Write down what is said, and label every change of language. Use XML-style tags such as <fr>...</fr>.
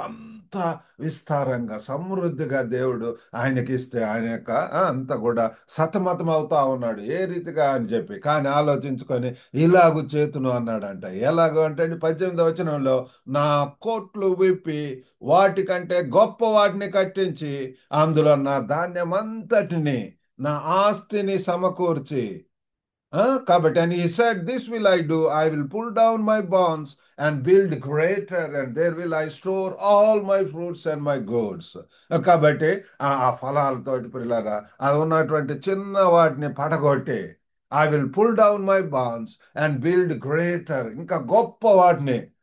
<te>అంత విస్తారంగా సమృద్ధిగా దేవుడు ఆయనకి ఇస్తే ఆయన యొక్క అంత కూడా సతమతం అవుతా ఉన్నాడు ఏ రీతిగా అని చెప్పి. కానీ ఆలోచించుకొని ఇలాగు చేతును అన్నాడంట. ఎలాగో అంటే 18వ వచనంలో, నా కోట్లు విప్పి వాటికంటే గొప్ప వాటిని కట్టించి అందులో నా ధాన్యం అంతటిని, నా ఆస్తిని సమకూర్చి.</te> <en>కాబట్టి and he said, this will I do, I will pull down my barns and build greater, and there will I store all my fruits and my goods.</en> <te>కాబట్టి ఆ ఫలాలతోటి పిల్లరా అది ఉన్నటువంటి చిన్న వాటిని పడగొట్టి,</te> <en>I will pull down my barns and build greater,</en> <te>ఇంకా గొప్ప వాటిని.</te>